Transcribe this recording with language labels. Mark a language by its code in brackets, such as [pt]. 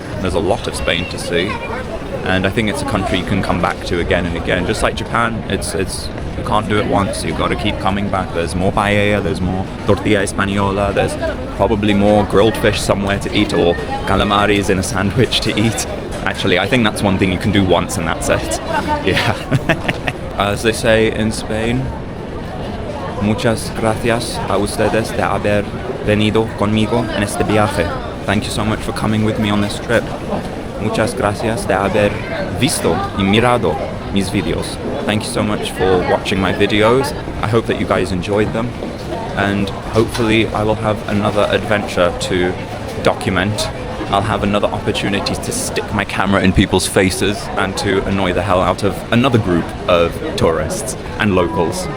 [en] There's a lot of Spain to see. And I think it's a country you can come back to again and again. Just like Japan, it's you can't do it once, you've got to keep coming back. There's more paella, there's more tortilla española, there's probably more grilled fish somewhere to eat, or calamaris in a sandwich to eat. Actually, I think that's one thing you can do once and that's it. Yeah. As they say in Spain, [es] muchas gracias a ustedes de haber venido conmigo en este viaje. [en] Thank you so much for coming with me on this trip. [es] Muchas gracias de haber visto y mirado mis videos. [en] Thank you so much for watching my videos. I hope that you guys enjoyed them, and hopefully I will have another adventure to document. I'll have another opportunity to stick my camera in people's faces and to annoy the hell out of another group of tourists and locals.